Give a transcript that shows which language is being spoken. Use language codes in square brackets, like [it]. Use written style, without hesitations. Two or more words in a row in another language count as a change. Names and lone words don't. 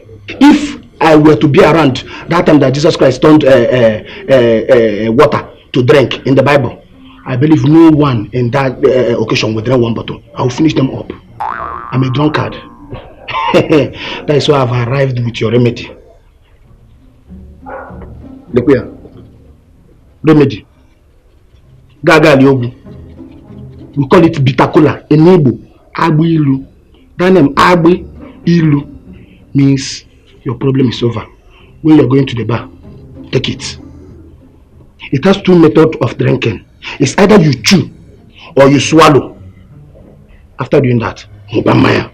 [en] If I were to be around that time that Jesus Christ turned water to drink in the Bible, I believe no one in that occasion would drink one bottle. I will finish them up. I'm a drunkard. That is why I've arrived with your remedy. Lekuya. Remedy. Gaga Liogu. We call it Bitakola in Igbo. Agbi Ilu. That name Agbi Ilu means your problem is over. When you're going to the bar, take it. It has two methods of drinking. It's either you chew or you swallow. After doing that, Mubamaya.